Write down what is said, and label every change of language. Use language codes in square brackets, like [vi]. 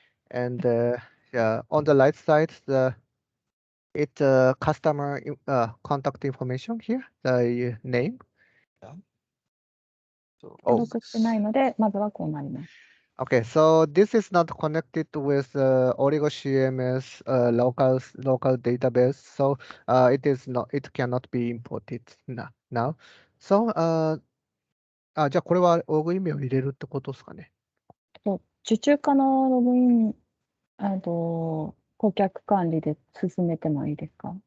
[en] And on the right side, it's customer contact information here, the name. So [ja] 登録してないので、まずはこうなります。 [en] Okay, so this is not connected with Origo CMS local database, so it cannot be imported now. [ja] So じゃあこれはログイン名を入れるってことですかね。受注可のログイン、顧客管理で進めてもいいですか？